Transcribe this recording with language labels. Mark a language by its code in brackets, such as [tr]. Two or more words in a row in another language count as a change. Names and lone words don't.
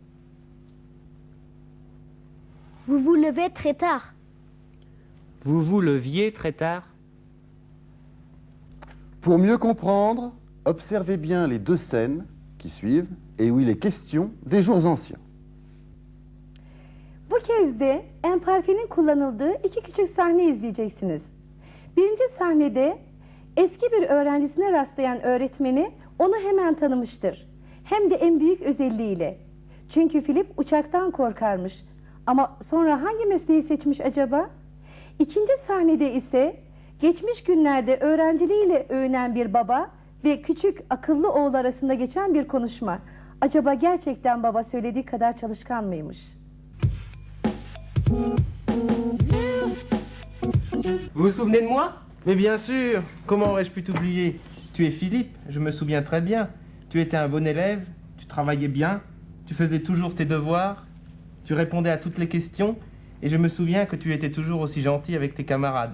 [fr] Vous vous levez très tard. Vous vous leviez très tard. Pour mieux comprendre, observez bien les deux scènes qui suivent et où il est question des jours anciens. [tr] Bu kez de imperfenin kullanıldığı iki küçük sahne izleyeceksiniz. Birinci sahnede eski bir öğrencisine rastlayan öğretmeni onu hemen tanımıştır. Hem de en büyük özelliğiyle. Çünkü Filip uçaktan korkarmış. Ama sonra hangi mesleği seçmiş acaba? İkinci sahnede ise geçmiş günlerde öğrenciliğiyle övünen bir baba ve küçük akıllı oğul arasında geçen bir konuşma. Acaba gerçekten baba söylediği kadar çalışkan mıymış? [fr] Vous vous souvenez de moi? Mais bien sûr, comment aurais-je pu t'oublier? Tu es Philippe, je me souviens très bien. Tu étais un bon élève, tu travaillais bien, tu faisais toujours tes devoirs, tu répondais à toutes les questions, et je me souviens que tu étais toujours aussi gentil avec tes camarades.